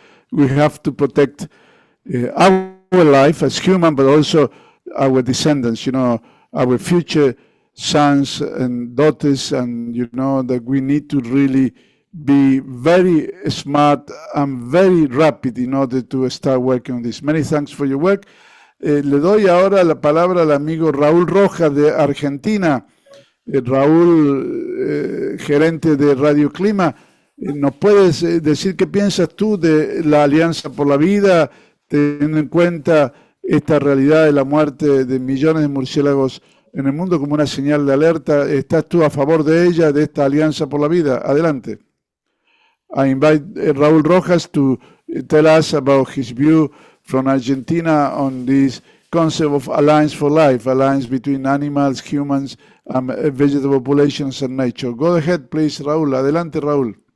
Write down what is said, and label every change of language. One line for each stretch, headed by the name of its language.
English: We have to protect our life as human, but also our descendants, our future sons and daughters, and that we need to really be very smart and very rapid in order to start working on this. Many thanks for your work.
Spanish: Le doy ahora la palabra al amigo Raúl Rojas de Argentina. Raúl, gerente de Radio Clima, ¿nos puedes decir qué piensas tú de la Alianza por la Vida, teniendo en cuenta esta realidad de la muerte de millones de murciélagos en el mundo como una señal de alerta? ¿Estás tú a favor de ella, de esta Alianza por la Vida? Adelante.
English: I invite Raúl Rojas to tell us about his view from Argentina on this concept of alliance for life, alliance between animals, humans, and vegetable populations and nature. Go ahead, please, Raúl.
Spanish: Adelante, Raúl.